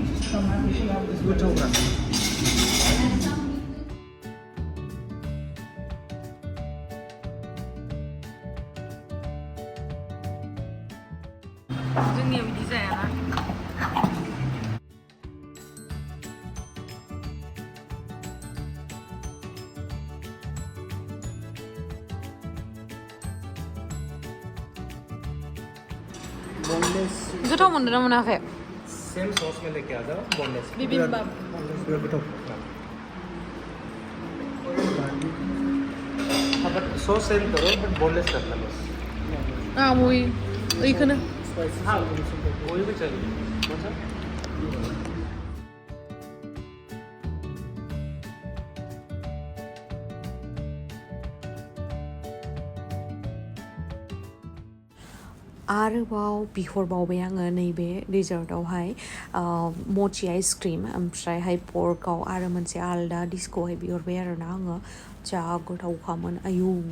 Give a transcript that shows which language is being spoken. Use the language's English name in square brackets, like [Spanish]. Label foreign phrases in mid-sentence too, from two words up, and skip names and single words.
[Bodo] जोंनिया बिदि जायाना गोथाव मोनदों ना मोनाखै [Hindi] सेम सॉस में लेके आ जाओ बोनलेस बिबिम्बाप बट सॉस सेम करो बट बोनलेस रखना बस वही इखौनो हाँ वही भी चाहिए कौन सा [Bodo] आरोबाव बिहरबावबाय आङो नैबे डेजार्टआवहाय मचि आइसक्रिम ओमफ्रायहाय पर्कआव आरो मोनसे आलदा डिसखौहाय बिहरबाय आरोना आङो जा गोथावखामोन आयु